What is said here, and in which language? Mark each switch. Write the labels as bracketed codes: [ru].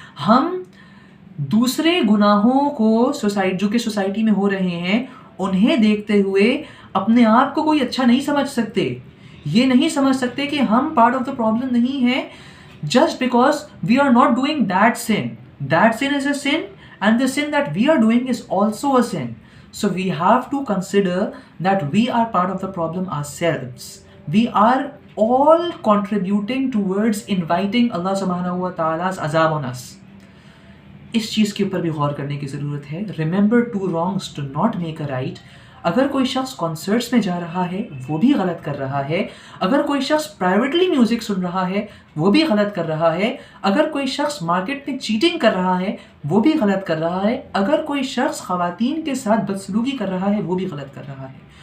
[hi] हम दूसरे गुनाहों को जो कि सोसाइटी में हो रहे हैं, उन्हें देखते हुए अपने आप को कोई अच्छा नहीं समझ सकते। ये नहीं समझ सकते कि हम [en] part of the problem [hi] नहीं है [en] just because we are not doing that sin. That sin is a sin, and the sin that we are doing is also a sin. So we have to consider that we are part of the problem ourselves. We are all contributing towards inviting Allah subhanahu wa ta'ala's azab on us. [hi] इस चीज़ के ऊपर भी गौर करने की ज़रूरत है। [en] Remember, 2 wrongs do not make a right. [hi] अगर कोई शख्स कॉन्सर्ट्स में जा रहा है वो भी गलत कर रहा है। अगर कोई शख्स प्राइवेटली म्यूज़िक सुन रहा है वो भी गलत कर रहा है। अगर कोई शख्स मार्केट में चीटिंग कर रहा है वो भी गलत कर रहा है। अगर कोई शख्स ख़वातीन के साथ बदसलूकी कर रहा है वो भी गलत कर रहा है।